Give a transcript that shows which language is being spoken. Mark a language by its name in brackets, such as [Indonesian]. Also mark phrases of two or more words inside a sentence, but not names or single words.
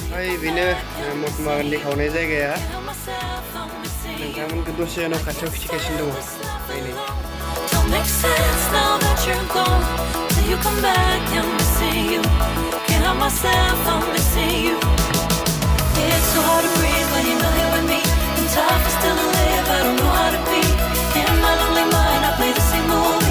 [Bodo] बेनो महात्मा गान्धी खावनाय जायगाया नोंथांमोनखौ दसे उनाव खाथियाव खिथिगासिनो दङ नायनो [English] Don't make sense now that you're gone. Till you come back, I'm missing you. Can't help myself, I'm missing you. It's so hard to breathe when you're not here with me. And tough is still to live, I don't know how to be. In my lonely mind, I play the same movie.